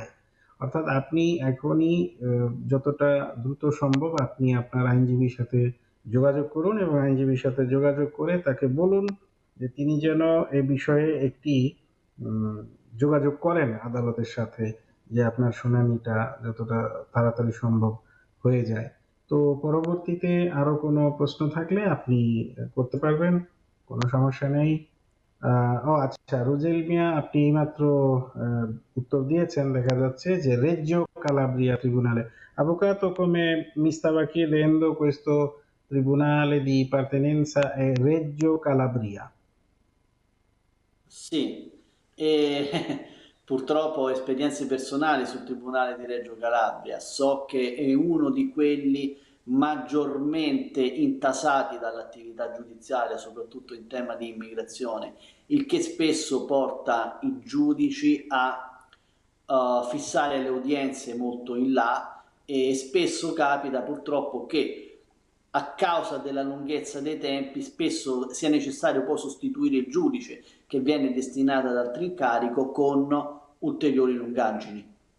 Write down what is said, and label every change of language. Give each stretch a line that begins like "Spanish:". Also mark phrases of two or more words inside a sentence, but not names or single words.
Bangla: অর্থাৎ আপনি এখনই যতটা দ্রুত সম্ভব আপনি আপনার আইনজীবীর সাথে যোগাযোগ করুন এবং আইনজীবীর সাথে যোগাযোগ করে তাকে বলুন যে তিনি যেন এ বিষয়ে একটি উম, যোগাযোগ করেন আদালতের সাথে, যে আপনার শুনানিটা যতটা তাড়াতাড়ি সম্ভব হয়ে যায়। তো পরবর্তীতে আরো কোনো প্রশ্ন থাকলে আপনি করতে পারবেন, কোনো সমস্যা নেই। ও আচ্ছা, রুজেল মিয়া আপনি এইমাত্র আহ, উত্তর দিয়েছেন, দেখা যাচ্ছে যে রেজ্জো কালাব্রিয়া ট্রিবুনালে।
Italian: Avvocato, come mi stava chiedendo, questo tribunale di appartenenza è Reggio Calabria. Sì, e purtroppo ho esperienze personali sul Tribunale di Reggio Calabria. So che è uno di quelli maggiormente intasati dall'attività giudiziaria, soprattutto in tema di immigrazione, il che spesso porta i giudici a fissare le udienze molto in là e spesso capita purtroppo che a causa della lunghezza dei tempi spesso sia necessario poi sostituire il giudice che viene destinato ad altro incarico con ulteriori lungaggini.